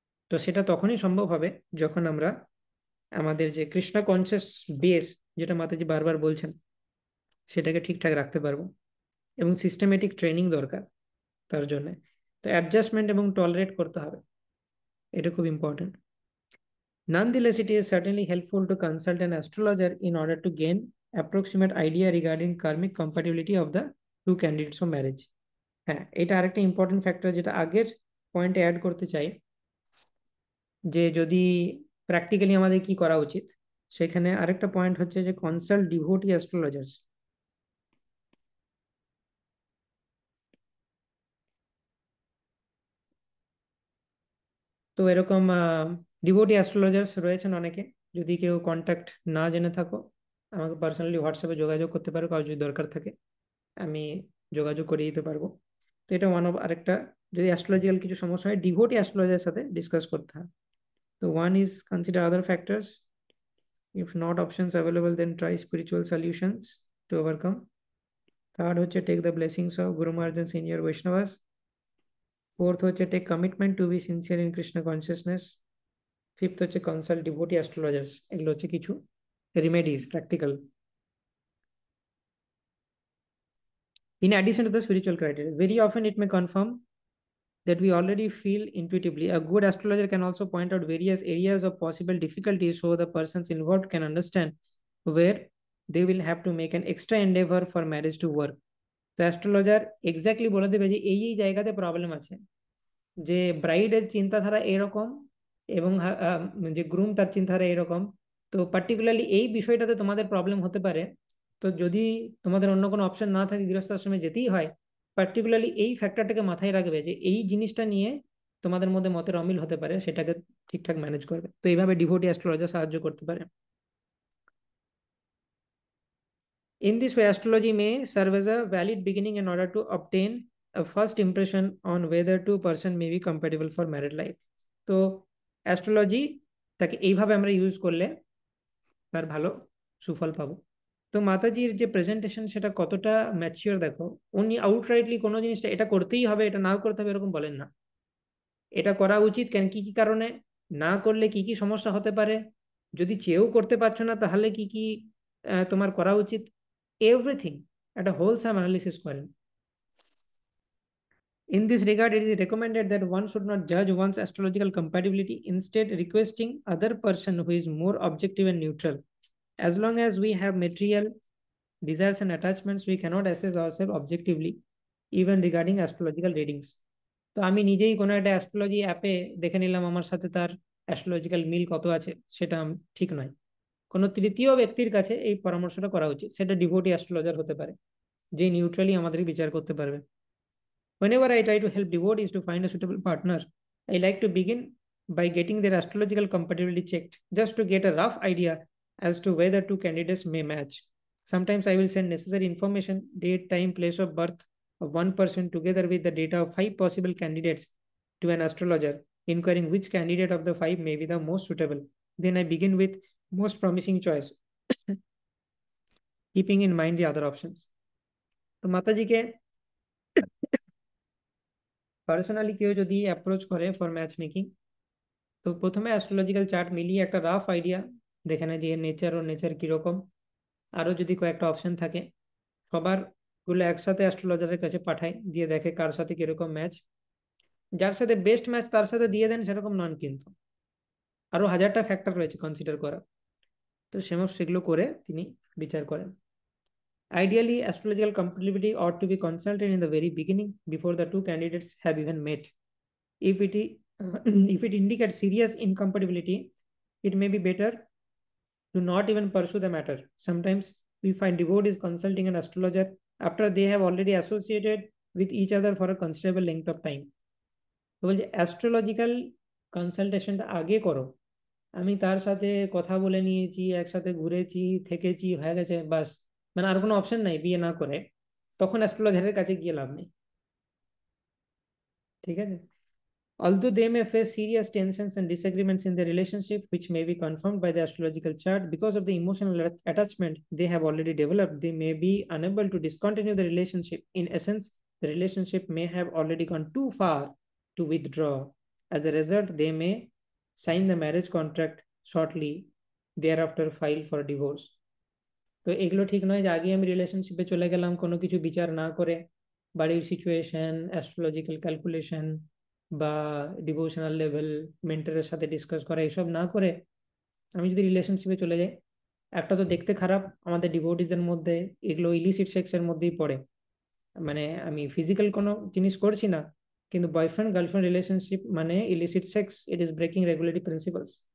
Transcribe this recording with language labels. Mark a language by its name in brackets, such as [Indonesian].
[Bangla] তো সেটা তখনই সম্ভব হবে যখন আমরা আমাদের যে কৃষ্ণ কনসিয়াস বেস, যেটা মাতাজি বারবার বলছেন, সেটাকে ঠিকঠাক রাখতে পারবো। এবং সিস্টেমেটিক ট্রেনিং দরকার তার জন্য। তো অ্যাডজাস্টমেন্ট এবং টলারেট করতে হবে, এটা খুব important. [English] Nonetheless, it is certainly helpful to consult an astrologer in order to gain approximate idea regarding karmic compatibility of the two candidates for marriage. [Bangla] হ্যাঁ, এটা আরেকটা ইম্পর্টেন্ট ফ্যাক্টর যেটা আগের পয়েন্টে অ্যাড করতে চাই, যে যদি প্র্যাকটিক্যালি আমাদের কি করা উচিত, সেখানে আরেকটা পয়েন্ট হচ্ছে যে [English] Consult devotee astrologers. [Bangla] তো এরকম ডিভোটি অ্যাস্ট্রোলজার্স রয়েছেন অনেকে। যদি কেউ কন্ট্যাক্ট না জেনে থাকো, আমাকে পার্সোনালি হোয়াটসঅ্যাপে যোগাযোগ করতে পারো, কারো যদি দরকার থাকে আমি যোগাযোগ করিয়ে দিতে পারবো। তো এটা ওয়ান অফ আরেকটা, যদি অ্যাস্ট্রোলজিক্যাল কিছু সমস্যা হয় ডিভোটি অ্যাস্ট্রোলজারের সাথে ডিসকাস করতে হয়। তো [English] One is consider other factors If not options available, then try spiritual solutions to overcome. Third [Bangla] হচ্ছে [English] take the blessings of Guru Maharaj and senior Vaishnavas. Fourth [Bangla] হচ্ছে [English] take commitment to be sincere in Krishna consciousness. Fifth [Bangla] হচ্ছে [English] consult devotee astrologers. [Bangla] এগুলো হচ্ছে কিছু [English] remedies, practical. In addition to the spiritual criteria, very often it may confirm that we already feel intuitively. A good astrologer can also point out various areas of possible difficulties so the persons involved can understand where they will have to make an extra endeavor for marriage to work. [Bangla] তো astrologer exactly বলে দেবে যে এই জায়গাতে problem আছে, যে ব্রাইডের চিন্তাধারা এরকম এবং যে গ্রুম তার চিন্তাধারা এরকম, তো পার্টিকুলারলি এই বিষয়টাতে তোমাদের প্রবলেম হতে পারে। তো যদি তোমাদের অন্য কোনো অপশন না থাকে, গৃহস্থাশ্রমে যেতেই হয়, পার্টিকুলারলি এই ফ্যাক্টরটাকে মাথায় রাখবে যে এই জিনিসটা নিয়ে তোমাদের মধ্যে মতের অমিল হতে পারে, সেটাকে ঠিকঠাক ম্যানেজ করবে। তো এইভাবে ডিভোটি অ্যাস্ট্রোলজার সাহায্য করতে পারে। [English] In this way, astrology may serve as a valid beginning in order to obtain a first impression on whether two person may be compatible for married life. [Bangla] তো অ্যাস্ট্রোলজিটাকে এইভাবে আমরা ইউজ করলে তার ভালো সুফল পাবো। তো মাতাজির যে প্রেজেন্টেশন সেটা কতটা ম্যাচিওর দেখো। উনি আউটরাইটলি কোনো জিনিসটা এটা করতেই হবে, এটা নাও করতে হবে এরকম বলেন না। এটা করা উচিত কেন, কি কি কারণে, না করলে কি কি সমস্যা হতে পারে, যদি চেয়েও করতে পারছো না তাহলে কি কি তোমার করা উচিত, এভরিথিং একটা হোলসাম অ্যানালিসিস করেন। [English] In this regard, it is recommended that one should not judge one's astrological compatibility, instead requesting other person who is more objective and neutral. As long as we have material desires and attachments, we cannot assess ourselves objectively, even regarding astrological readings. [Bangla] তো আমি নিজেই কোনো একটা astrology অ্যাপে দেখে নিলাম আমার সাথে তার অ্যাস্ট্রোলজিক্যাল মিল কত আছে, সেটা ঠিক নয়। কোনো তৃতীয় ব্যক্তির কাছে এই পরামর্শটা করা উচিত, সেটা ডিভোটি অ্যাস্ট্রোলজার হতে পারে, যে নিউট্রালি আমাদের বিচার করতে পারবে। [English] Whenever I try to help devotees to find a suitable partner, I like to begin by getting their astrological compatibility checked, just to get a rough idea as to whether two candidates may match. Sometimes I will send necessary information, date, time, place of birth of one person together with the data of 5 possible candidates to an astrologer, inquiring which candidate of the 5 may be the most suitable. Then I begin with most promising choice, keeping in mind the other options. [Bangla] তো মাতাজিকে personally কেউ যদি approach করে [English] for match making, [Bangla] তো প্রথমে astrological chart মিলিয়ে একটা rough idea দেখে নেয় যে নেচার ও নেচার কিরকম, আরো যদি কয়েকটা অপশন থাকে সবার গুলো একসাথে অ্যাস্ট্রোলজারের কাছে পাঠায়, দিয়ে দেখে কার সাথে কিরকম ম্যাচ, যার সাথে বেস্ট ম্যাচ তার সাথে দিয়ে দেন, সেরকম নন কিন্তু আরো হাজারটা ফ্যাক্টর রয়েছে কনসিডার করা। তো সেগুলো করে তিনি বিচার করেন। [English] Ideally, astrological compatibility ought to be consulted in the very beginning before the two candidates have even met. If it, if it indicates serious incompatibility, it may be better to not even pursue the matter. Sometimes we find devotees consulting an astrologer after they have already associated with each other for a considerable length of time. [Bangla] তো বলছে astrological কনসালটেশনটা আগে করো, আমি তার সাথে কথা বলে নিয়েছি, একসাথে ঘুরেছি, থেকেছি, হয়ে গেছে, বাস, মানে আর কোনো অপশন নাই বিয়ে না করে, তখন অ্যাস্ট্রোলজারের কাছে গিয়ে লাভ নেই। ঠিক আছে। [English] Although they may face serious tensions and disagreements in their relationship, which may be confirmed by the astrological chart, because of the emotional attachment they have already developed, they may be unable to discontinue the relationship. In essence, the relationship may have already gone too far to withdraw. As a result, they may sign the marriage contract shortly thereafter file for divorce. [Bangla] তো এগুলো ঠিক নয় যে আগে আমি রিলেশনশিপে চলে গেলাম কোনো কিছু বিচার না করে, বাড়ির সিচুয়েশন, অ্যাস্ট্রোলজিক্যাল ক্যালকুলেশন বা ডিভোশনাল লেভেল, মেন্টরের সাথে ডিসকাস করা, এসব না করে আমি যদি রিলেশনশিপে চলে যাই, একটা তো দেখতে খারাপ আমাদের ডিভোটিসদের মধ্যে, এগুলো ইলিসিট সেক্সের মধ্যেই পড়ে, মানে আমি ফিজিক্যাল কোনো জিনিস করছি না, কিন্তু বয়ফ্রেন্ড গার্লফ্রেন্ড রিলেশনশিপ মানে illicit sex, [English] It is breaking regulatory principles.